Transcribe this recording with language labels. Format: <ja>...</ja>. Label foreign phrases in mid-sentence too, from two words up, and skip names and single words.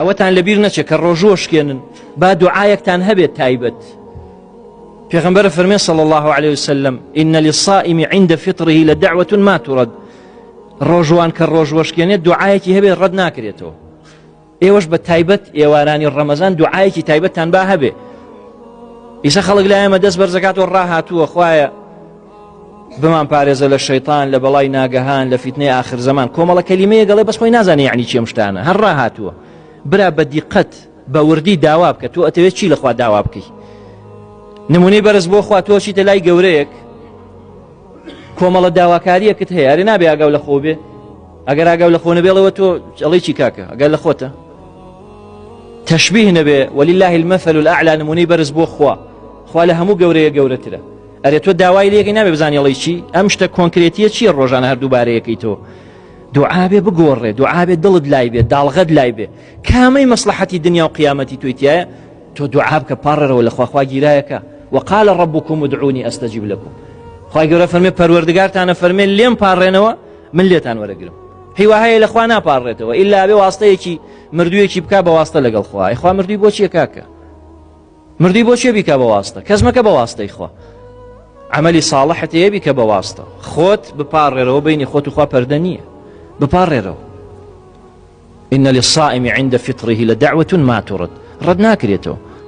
<ckb>ئەوەتان لەبیر نەچێت کە ڕۆژۆشکێنن با دوعایەکتان هەبێت تایبەت. پێغەمبەر فەرمێ</ckb> <ar>صلی الله عليه وسلم إن للصائم عند فطره لدعوة ما ترد.</ar> <ckb>ڕۆژوان کە ڕۆژوەشکێنێت دوعایەکی هەبێت ڕەت ناکرێتەوە. ئێوەش بە تایبەت ئێوارانی ڕەمەزان دوعایەکی تایبەتتان با هەبێ. ئیسا خەڵک لای ئێمە دەست بەرزەکاتەوە ڕاهاتووە خوایە بمان پارێزە لە شەیطان لە بەڵای ناگەهان لە فیتنەی آخر زەمان. کۆمەڵە کەلیمەیە گەڵێ بەس خۆی نازانێ یعنی چێم شتانە هەر ڕاهاتووە. برا بە دیقەت بە وردی داوا بکە تۆ ئەتەوێت چی لەخوا داوا بکەی. نمونەی بەرز بۆ خوا تۆ چیتە لای گەورەیەک کۆمەڵە داواکاریەکت هەیە ئەرێ نابێ ئاگاو لە خۆ بێ. ئەگەر ئاگاو لە خۆ نەبێڵەوە تۆ ئەڵێی چی کاکە ئەگەر لە خۆتە تەشبیه نەبێ.</ckb> <ar>ولله المثل الأعلى</ar> <ckb>نمونەی بەرز بۆ خوا لە هەموو گەورەیە گەورەترە. ئەرێ تۆ داوای لێەکەی نابێ بزانێ ئەڵێی چی ئەم شتە کۆنکرێتیە چییە ڕۆژانە هەردووبارەیەکەی تۆ دوعا بێ بگۆڕێ دوعا بێ دڵت لای بێ داڵغەت لای بێ کامەی مەسلحەتی دنیا و قیامەتی تۆی تایە تۆ دوعا بکە پاڕێرەوە لە خوا گیرایەکە.</ckb> <ar>وقال ربكم ادعوني استجب لكم.</ar> <ckb>خوای گەورە فەرمێ پەروەردگارتانە فەرمێ لێم پاڕێنەوە من لێتان وەرەگرم. هیوا هەیە لە خوا ناپاڕێتەوە ئیلا بێ واستەیەکی مردوویەکی بکا بە واستە لەگەڵ خوا. خوا مردووی بۆچیە کاکە مردووی بۆچیە بیکا بە واستە کەس مەکە بە واستەی خوا. عملی صالحت هەیە بیکە بە واستە خۆت بپاڕێرەوە بینی خۆت و خوا پەردە نییە بپاڕێرەوە.</ckb> <ar>إن للصائم عند فطره لدعوة ما ترد</ar> <ckb>ڕەت ناکرێتەوە.</ckb>